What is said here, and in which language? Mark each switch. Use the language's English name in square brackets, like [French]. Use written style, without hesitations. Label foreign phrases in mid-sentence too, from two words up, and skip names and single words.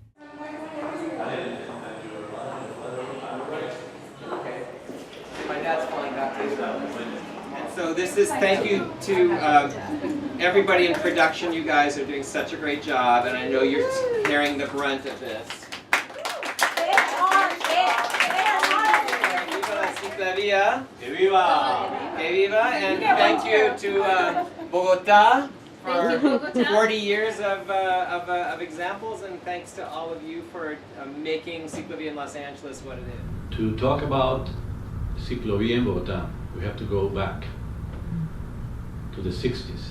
[English] My dad's falling back to and so this is thank you to everybody in production. You guys are doing such a great job, and I know you're carrying the brunt of this. [Spanish] Viva la CicLAvia! Que viva! Que viva! [English] And thank you to Bogota for 40 years of examples, and thanks to all of you for making CicLAvia in Los Angeles what it is. To talk about CicLAvia in Bogota, we have to go back to the 60s.